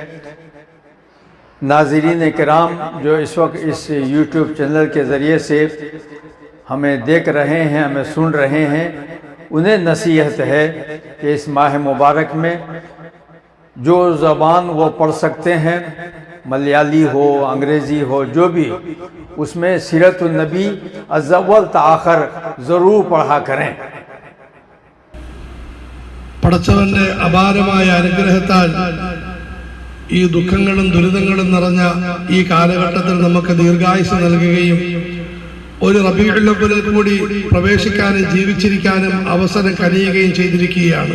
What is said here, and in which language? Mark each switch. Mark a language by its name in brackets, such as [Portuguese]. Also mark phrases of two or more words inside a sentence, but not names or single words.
[Urdu] ناظرین کرام جو اس وقت اس یوٹیوب چینل کے ذریعے سے ہمیں دیکھ رہے ہیں، ہمیں سن رہے ہیں، انہیں نصیحت ہے کہ اس ماہ مبارک میں جو زبان وہ پڑھ سکتے ہیں، ملیالی ہو، انگریزی ہو، جو بھی، اس میں سیرت النبی اول تا آخر ضرور پڑھا کریں. [Malayalam] പടച്ചവന്റെ അപാരമായ അനുഗ്രഹത്താൽ ഈ ദുഃഖങ്ങളും ദുരിതങ്ങളും നിറഞ്ഞ ഈ കാലഘട്ടത്തിൽ നമുക്ക് ദീർഘായുസ് നൽകുകയും ഒരു റബീഉൽ അവ്വലിൽ കൂടി പ്രവേശിക്കാനും ജീവിച്ചിരിക്കാനും അവസരം കനിയുകയും ചെയ്തിരിക്കുകയാണ്.